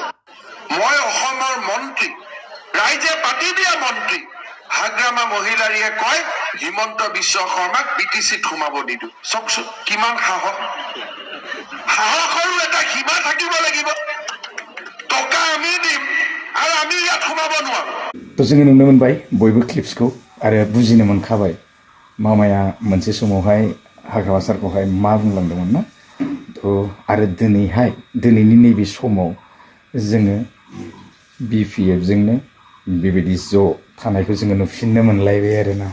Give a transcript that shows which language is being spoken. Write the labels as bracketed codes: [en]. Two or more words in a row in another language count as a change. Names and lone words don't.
[as] মই অসমৰ মন্ত্ৰী, ৰাইজে পাতি দিয়া মন্ত্ৰী, হাগ্ৰামা মহিলাৰীয়ে কয় হিমন্ত বিশ্ব শৰ্মাক BTCত সোমাব নিদিওঁ। চাওকচোন কিমান সাহস। সাহসৰো এটা সীমা থাকিব লাগিব। টকা আমি দিম আৰু আমি ইয়াত সোমাব নোৱাৰো। [brx] তো जोङो नुनो मोनबाय बयबो क्लिप्सखौ आरो बुजिनो मोनखाबाय मामाया मोनसे समावहाय हाग्रामा सारखौहाय मा बुंलांदोंमोन ना। तो आरो दिनैनि नैबे समाव जोङो BPF जोंनो बेबायदि ज' थानायखौ जोङो नुफिननो मोनलायबाय आरोना।